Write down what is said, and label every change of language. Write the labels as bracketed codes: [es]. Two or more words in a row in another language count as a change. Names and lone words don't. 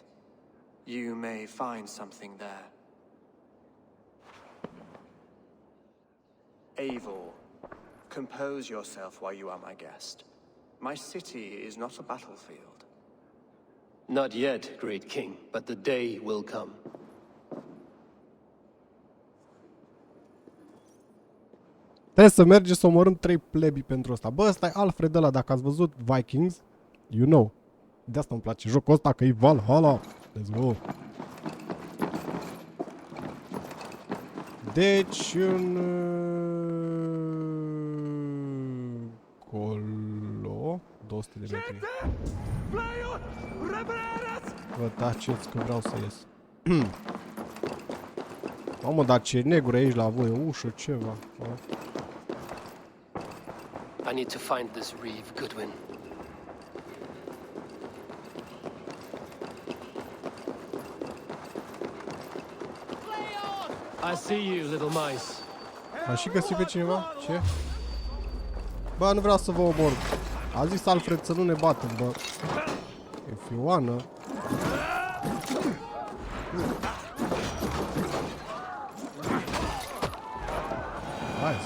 [en] You may find something there. Eivor, compose yourself while you are my guest. My city is not a battlefield. Not yet, great king, but the day will come. [ro] Trebuie să mergem să omorâm 3 plebi pentru ăsta. Bă, ăsta e Alfred ăla, dacă ați văzut Vikings, [en] you know. [ro] De asta îmi place jocul ăsta, că e Valhalla. [en] Let's go. [ro] Deci, colo 200 de metri. Vă taceți că vreau să ies. Mamă, dar ce negru aici la voi, ușă, ceva. [en] I need to find this reeve, Goodwin. I see you, little mice. [ro] A și găsit pe cineva? Ce? Bă, nu vreau să vă omor. A zis Alfred să nu ne batem, bă. E fioană. Hai să.